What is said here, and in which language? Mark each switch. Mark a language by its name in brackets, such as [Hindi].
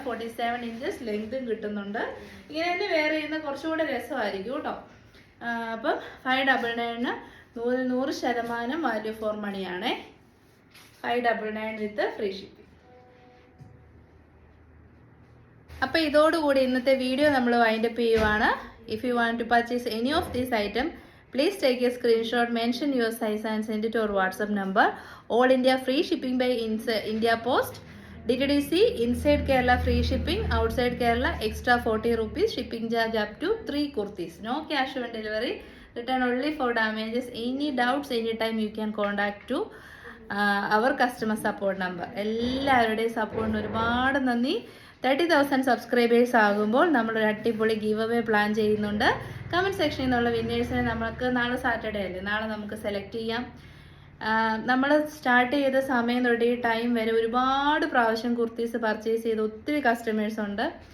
[Malayalam] 47 inches ലെങ്തും കിട്ടുന്നുണ്ട്. ഇങ്ങനെ തന്നെ വെയർ ചെയ്യുന്ന കുറച്ചുകൂടെ രസമായിരിക്കും കേട്ടോ. അപ്പം 599 100% വാല്യൂ ഫോർ മണിയാണേ. 599 വിത്ത് ഫ്രീ ഷിപ്പിംഗ്. അപ്പോൾ ഇതോടുകൂടി ഇന്നത്തെ വീഡിയോ നമ്മൾ വൈൻഡപ്പ് ചെയ്യുവാണ്. [English] If you want to purchase any of these items, please take a screenshot, mention your size and send it to our WhatsApp number. All India free shipping by India Post. DTDC inside Kerala free shipping, outside Kerala extra 40 rupees shipping charge up to 3 kurtis. No cash on delivery. Return only for damages. Any doubts, anytime you can contact to our customer support number. [Malayalam] എല്ലാവരുടെയും സപ്പോർട്ടിന് ഒരുപാട് നന്ദി. 30,000 subscribers ആകുമ്പോൾ നമ്മളൊരു അടിപൊളി give away plan ചെയ്യുന്നുണ്ട്. Comment സെക്ഷനിൽ നിന്നുള്ള വിന്നേഴ്സിനെ നമുക്ക് നാളെ സാറ്റർഡേ അല്ലേ, നാളെ നമുക്ക് സെലക്ട് ചെയ്യാം. നമ്മൾ സ്റ്റാർട്ട് ചെയ്ത സമയം തൊട്ട് ഈ ടൈം വരെ ഒരുപാട് പ്രാവശ്യം കുർത്തീസ് പർച്ചേസ് ചെയ്ത ഒത്തിരി കസ്റ്റമേഴ്സ് ഉണ്ട്.